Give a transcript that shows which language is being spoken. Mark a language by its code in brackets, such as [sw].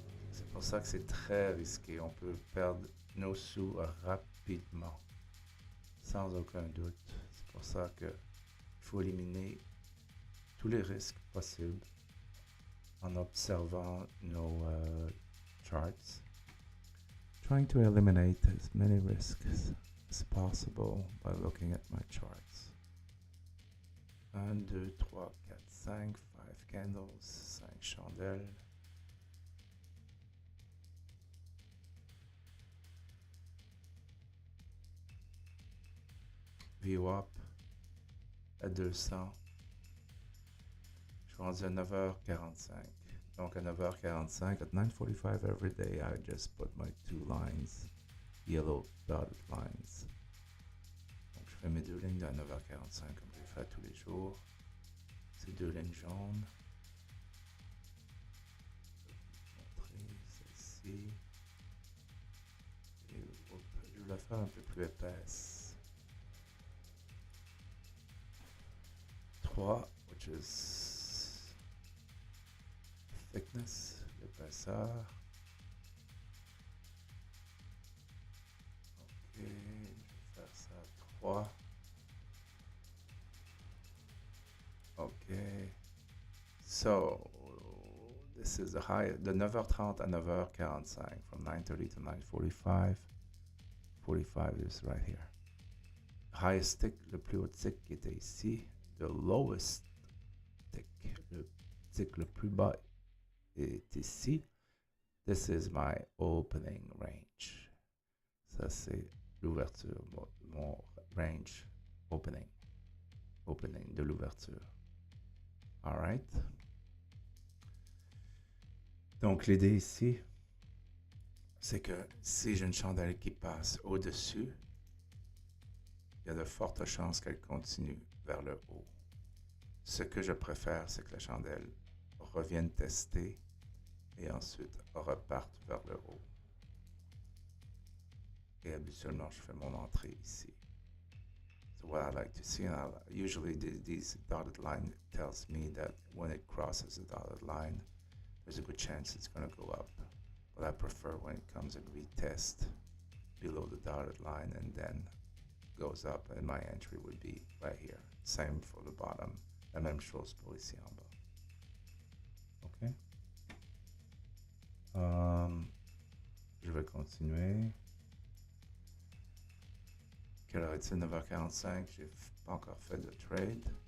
[fr] C'est pour ça que c'est très risqué. On peut perdre nos sous rapidement, sans aucun doute. C'est pour ça qu'il faut éliminer tous les risques possibles en observant nos charts. [en] Trying to eliminate as many risks as possible by looking at my charts. 1, 2, 3, 4, 5, 5 candles, 5 chandelles. [fr] VWAP à 200. Je suis rendu à 9h45. Donc à 9h45, [en] at 9:45 every day, I just put my 2 lines, yellow dotted lines. [fr] Donc je fais mes 2 lignes à 9h45 comme je le fais tous les jours. Ces 2 lignes jaunes. Je vais vous montrer celle-ci. Et je vais la faire un peu plus épaisse. [en] 3, which is thickness, l'épaisseur. [fr] Ok, je vais faire ça à 3. Ok. [en] So, this is the high, [fr] de 9h30 à 9h45, [en] from 9:30 to 9:45. 45 is right here. Highest tick, [fr] le plus haut tick qui était ici. [en] The lowest tick, [fr] le tick le plus bas est ici. [en] This is my opening range. [fr] Ça, c'est l'ouverture, mon range opening. Opening de l'ouverture. [en] All right. [fr] Donc, l'idée ici, c'est que si j'ai une chandelle qui passe au-dessus, il y a de fortes chances qu'elle continue vers le haut. Ce que je préfère, c'est que la chandelle revienne tester et ensuite reparte vers le haut. Et habituellement, je fais mon entrée ici. [en] So what I like to see, and usually these dotted line tells me that when it crosses the dotted line, there's a good chance it's going to go up. But I prefer when it comes and retest below the dotted line and then goes up, and my entry would be right here. Same for the bottom. [fr] La même chose pour ici en bas. OK? Je vais continuer. Quelle heure est-il? 9h45. J'ai pas encore fait de trade.